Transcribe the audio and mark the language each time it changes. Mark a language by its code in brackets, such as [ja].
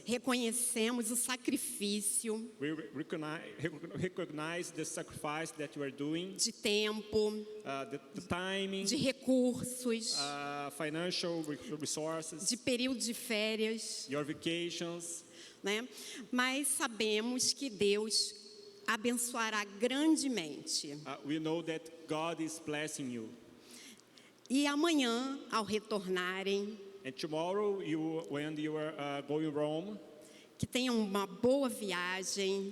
[pt] Reconhecemos o sacrifício [en] We recognize the sacrifice that you are doing, [pt] de tempo, [en] the time, [pt] de recursos, [en] financial resources, [pt] de período de férias, [en] your vacations. [pt] né? Mas sabemos que Deus abençoará grandemente. [en] We know that God is blessing you. [pt] E amanhã, ao retornarem, [en] And tomorrow, when you are going Rome, [pt] que tenham uma boa viagem,